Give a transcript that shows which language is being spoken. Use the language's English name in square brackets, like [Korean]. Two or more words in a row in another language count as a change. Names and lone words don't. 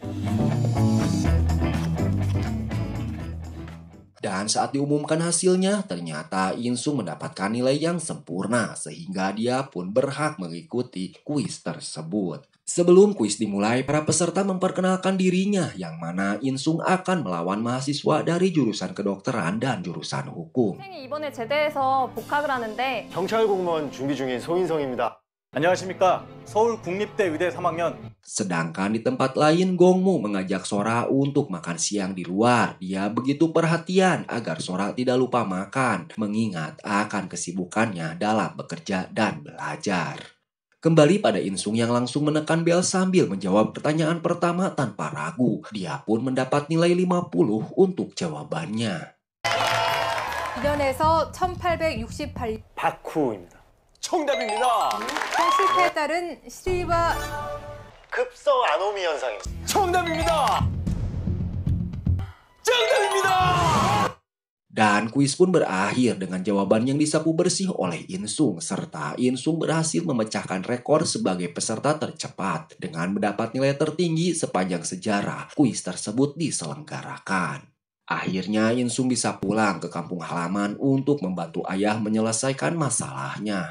[Indonesian] Dan saat diumumkan hasilnya, ternyata Insung mendapatkan nilai yang sempurna sehingga dia pun berhak mengikuti kuis tersebut. Sebelum kuis dimulai, para peserta memperkenalkan dirinya yang mana Insung akan melawan mahasiswa dari jurusan kedokteran dan jurusan hukum. [Korean] 학생이 이번에 제대해서 복학을 하는데 경찰 공무원 준비 중인 소인성입니다. 안녕하십니까. 서울 국립대 의대 3학년. [Indonesian] Sedangkan di tempat lain, Gongmu mengajak Sora untuk makan siang di luar. Dia begitu perhatian agar Sora tidak lupa makan, mengingat akan kesibukannya dalam bekerja dan belajar. Kembali pada Insung yang langsung menekan bel sambil menjawab pertanyaan pertama tanpa ragu. Dia pun mendapat nilai 50 untuk jawabannya. [Korean] 비련에서 1868. 바쿠입니다. 정답입니다. 실패에 따른 실과 급성 아노미 현상입니다. 정답입니다. 정답입니다. [Indonesian] Dan kuis pun berakhir dengan jawaban yang disapu bersih oleh Insung, serta Insung berhasil memecahkan rekor sebagai peserta tercepat dengan mendapat nilai tertinggi sepanjang sejarah kuis tersebut diselenggarakan. Akhirnya Insung bisa pulang ke kampung halaman untuk membantu ayah menyelesaikan masalahnya.